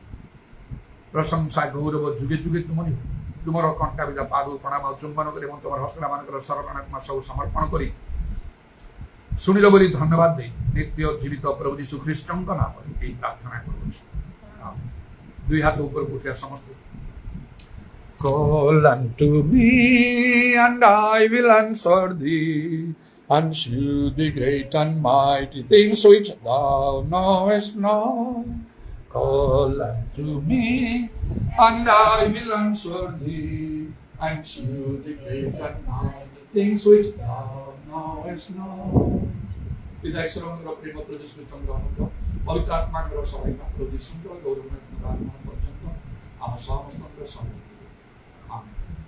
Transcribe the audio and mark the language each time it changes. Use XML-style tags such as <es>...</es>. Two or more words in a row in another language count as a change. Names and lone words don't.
<or>ପ୍ରଶଂସା ଗୌରବ ଯୁଗେ ଯୁଗେ ତୁମରି। ତୁମର କଣ୍ଟା ବିଧା ପାଦୁ ପ୍ରଣାମ ଚୁମ୍ବନ କରି ଏବଂ ତୁମର ହସ୍ତମାନଙ୍କର ଶରଣାତ୍ମା ସବୁ ସମର୍ପଣ କରି ଶୁଣିଲ ବୋଲି ଧନ୍ୟବାଦ ଦେଇ ନିତ୍ୟ ଜୀବିତ ପ୍ରଭୁ ଯୀଶୁ ଖ୍ରୀଷ୍ଟଙ୍କ ନାମରେ ଏହି ପ୍ରାର୍ଥନା କରୁଅଛି। ଦୁଇ ହାତ ଉପରକୁ ଉଠିବା ସମସ୍ତେ।</or> <en>Call unto me and I will answer thee and shew thee great and mighty things which thou knowest not. Call unto me and I will answer thee and shew thee great and mighty things which thou knowest not.</en> <or>ପିତା ଈଶ୍ୱରଙ୍କର ପ୍ରେମ ପ୍ରଭୁ ଯୀଶୁ ଖ୍ରୀଷ୍ଟଙ୍କର ଅନୁଗ୍ରହ ପବିତ୍ର ଆତ୍ମାଙ୍କର ସହାୟତା ପ୍ରଭୁ ଯୀଶୁଙ୍କର ଗୌରବମୟ ପର୍ଯ୍ୟନ୍ତ ଆମ ସମସ୍ତଙ୍କର ସହ। Amen.</or>